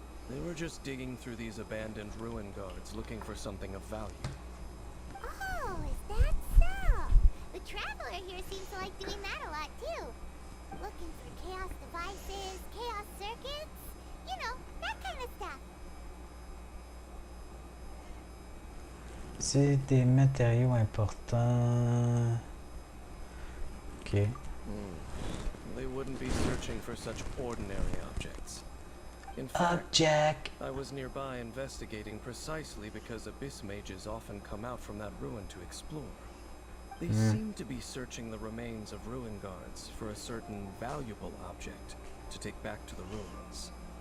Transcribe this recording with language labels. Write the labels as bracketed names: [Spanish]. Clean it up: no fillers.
[English] They were just digging through these abandoned ruin guards looking for something of value. Oh, is that so? The traveler here seems to like doing that a lot too. Looking for chaos devices, chaos circuits, you know, that kind of stuff. [French] C'est des matériaux importants. [English] Ok. They wouldn't be searching for such ordinary objects. In fact, Jack. I was nearby investigating precisely because abyss mages often come out from that ruin to explore. They seem to be searching the remains of ruin guards for a certain valuable object to take back to the ruins.